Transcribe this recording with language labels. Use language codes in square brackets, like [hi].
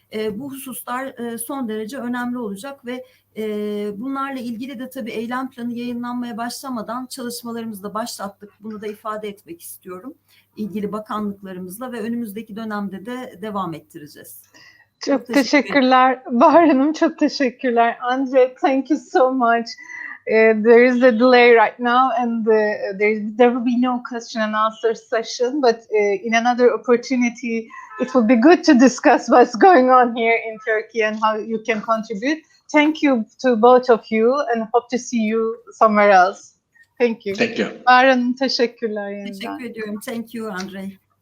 [tr] Bu hususlar son derece önemli olacak ve bunlarla ilgili de tabii eylem planı yayınlanmaya başlamadan çalışmalarımızı da başlattık. Bunu da ifade etmek istiyorum. İlgili bakanlıklarımızla ve önümüzdeki dönemde de devam ettireceğiz. Çok teşekkürler. Bahar Hanım çok teşekkürler. [en] Andrei, thank you so much. There is a delay right now and there will be no question and answer session, but in another opportunity it will be good to discuss what's going on here in Turkey and how you can contribute. Thank you to both of you and hope to see you somewhere else. Thank you. Thank you. [tr] Bahar Hanım teşekkürler yeniden. Teşekkür ediyorum. [en] Thank you [tr] Andrei.